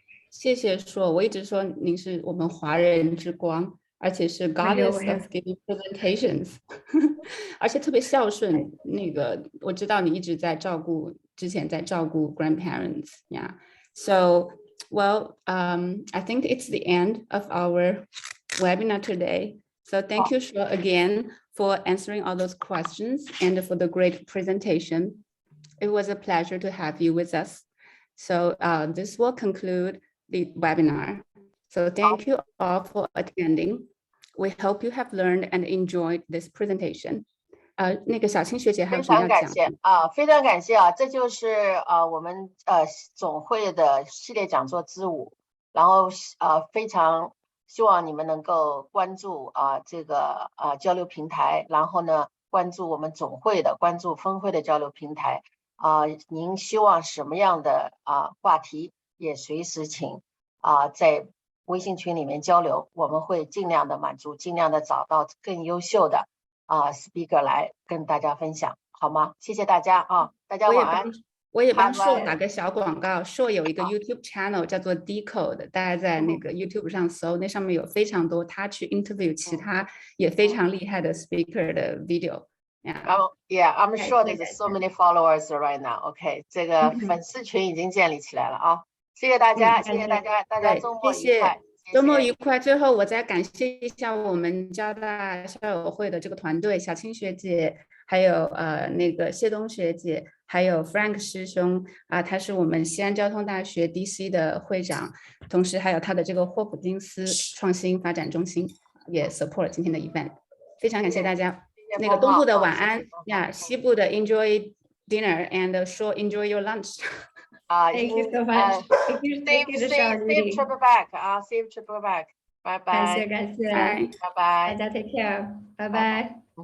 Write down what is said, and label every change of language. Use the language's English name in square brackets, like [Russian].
[Chinese] 谢谢说，我一直说您是我们华人之光，而且是 [English] goddess of giving presentations， [Chinese] 而且特别孝顺。那个我知道你一直在照顾，之前在照顾 grandparents， yeah. So [English] Well, I think it's the end of our webinar today. So thank you, Shuo, again for answering all those questions and for the great presentation. It was a pleasure to have you with us. So this will conclude the webinar. So thank you all for attending. We hope you have learned and enjoyed this presentation. [Chinese] 那个小青学姐还有什么要讲？非常感谢啊，这就是我们总会的系列讲座之五，然后非常希望你们能够关注这个交流平台，然后呢关注我们总会的、关注分会的交流平台您希望什么样的话题，也随时请在微信群里面交流，我们会尽量的满足，尽量的找到更优秀的speaker 来跟大家分享，好吗？谢谢大家大家晚安。我也帮Shuo打个小广告，Shuo有一个 YouTube channel 叫做 Decode， 大家在那个 YouTube 上搜，那上面有非常多他去 interview 其他也非常厉害的 speaker 的 video。Yeah, [English] I'm sure there's so many followers right now. [Chinese] OK， 这个粉丝群已经建立起来了谢谢大家，谢谢大家，大家周末愉快。周末愉快。最后我再感谢一下我们交大校友会的这个团队，小青学姐，还有那个谢东学姐，还有 Frank 师兄他是我们西安交通大学 DC 的会长，同时还有他的这个霍普金斯创新发展中心也 support 今天的 event， 非常感谢大家。那个东部的晚安呀，西部的 [English] enjoy dinner and Shuo enjoy your lunch。 Thank you so much. Safe trip back safe trip back. [Chinese] 拜拜。感谢，拜拜。大家 [English] take care， [Chinese] 拜拜。